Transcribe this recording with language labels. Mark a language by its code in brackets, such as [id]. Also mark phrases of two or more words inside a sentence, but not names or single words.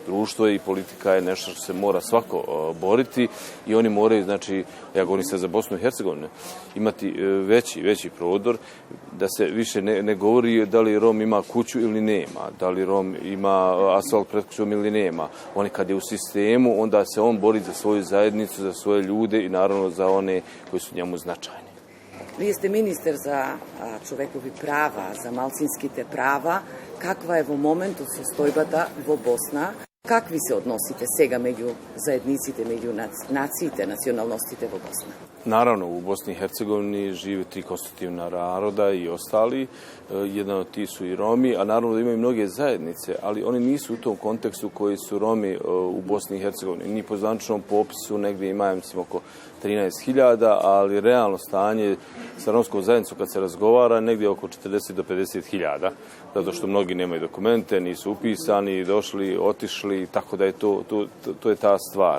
[bs] Društvo i politika je nešto što se mora svako boriti i oni moraju, znači, ja govorim sad za Bosnu i Hercegovinu, imati veći prodor, da se više ne govori da li Rom ima kuću ili nema, da li Rom ima asfalt pred kućom ili nema. On kad je u sistemu, onda se on bori za svoju zajednicu, za svoje ljude i naravno za one koji su njemu značajni. [mk] Вие сте министер за човекови права, за малцинските права. Каква е во моментот состојбата во Босна? Какви се односите сега меѓу заедниците, меѓу нациите, националностите во Босна? [bs] Naravno, u Bosni i Hercegovini žive 3 konstitutivna naroda i ostali. Jedan od tih su i Romi, a naravno da imaju mnoge zajednice, ali oni nisu u tom kontekstu koji su Romi u Bosni i Hercegovini. Ni po zvaničnom popisu negdje ima, mislim, oko 13.000, ali realno stanje sa romskom zajednicom kad se razgovara negdje oko 40 do 50.000, zato što mnogi nemaju dokumente, nisu upisani, došli, otišli, tako da je to je ta stvar.